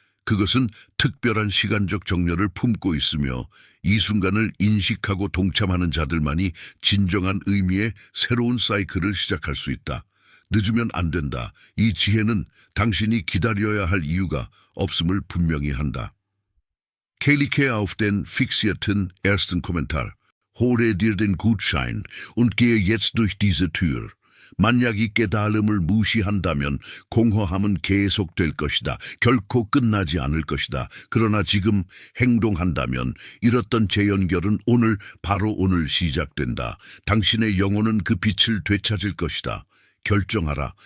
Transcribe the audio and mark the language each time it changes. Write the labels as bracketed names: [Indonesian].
[Korean] 그것은 특별한 시간적 정렬을 품고 있으며 이 순간을 인식하고 동참하는 자들만이 진정한 의미의 새로운 사이클을 시작할 수 있다. 늦으면 안 된다. 이 지혜는 당신이 기다려야 할 이유가 없음을 분명히 한다. [German] Klicke auf den fixierten ersten Kommentar. Hole dir den Gutschein und gehe jetzt durch diese Tür. [Korean] 만약 이 깨달음을 무시한다면 공허함은 계속될 것이다. 결코 끝나지 않을 것이다. 그러나 지금 행동한다면 잃었던 재연결은 오늘, 바로 오늘 시작된다. 당신의 영혼은 그 빛을 되찾을 것이다. 결정하라.